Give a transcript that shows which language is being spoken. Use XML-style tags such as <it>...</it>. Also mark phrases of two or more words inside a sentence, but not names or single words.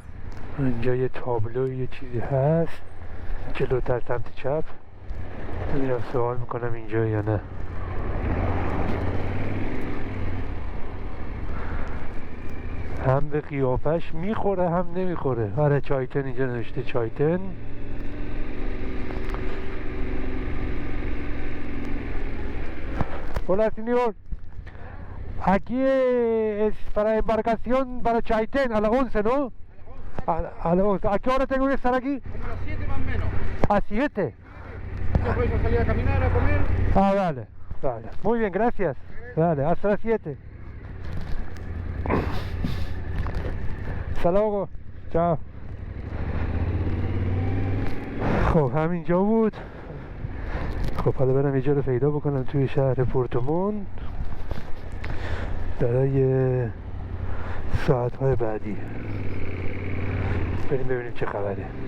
<fa>اینجا یه تابلو یه چیزی هست جلوتر سمت چپ. میرم سوال میکنم اینجا یا نه. هم به قیافش میخوره هم نمیخوره. آره چایتن اینجا نوشته چایتن.</fa> <es>Hola señor, aquí es para embarcación para Chaitén a las 11, ¿no? A las 11. ¿A qué hora tengo que estar aquí? A las 7 más o menos. ¿A 7? Después a salir a caminar, a comer. Ah, vale, vale. Muy bien, gracias. Vale, hasta las 7. Hasta luego. Chao.</es> <fa>خب همینجا بود. خب حالا برم یه جا رو پیدا بکنم توی شهر پورتوموند برای ساعتهای بعدی. بریم ببینیم چه خبره.</fa>